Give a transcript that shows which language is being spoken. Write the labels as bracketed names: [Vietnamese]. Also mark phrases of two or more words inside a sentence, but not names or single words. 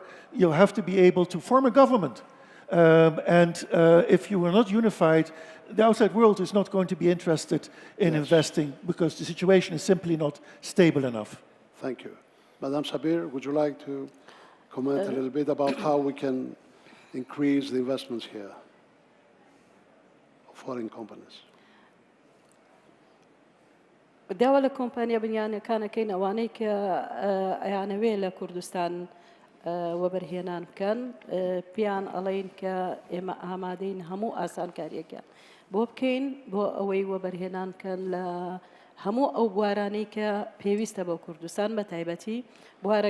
[English] You have to be able to form a government. If you are not unified, the outside world is not going to be interested in investing because the situation is simply not stable enough. Thank you. Madam Sabir, would you like to comment a little bit about how we can increase the investments here of foreign companies? [Central Kurdish] داوا لە کۆمپانیا بنیانەکانەکەین ئەوانەی کە ئەیانەوێ لە کوردستان وەبەرهێنان بکەن پیان ئەڵێن کە ئێمە ئامادەین هەموو ئاسانکاریەکە بۆ بکەین بۆ ئەوەی وەبەرهێنان بکەن لە هەموو ئەو بوارانەی کە پێویستە بۆ کوردستان بە تایبەتی بوارە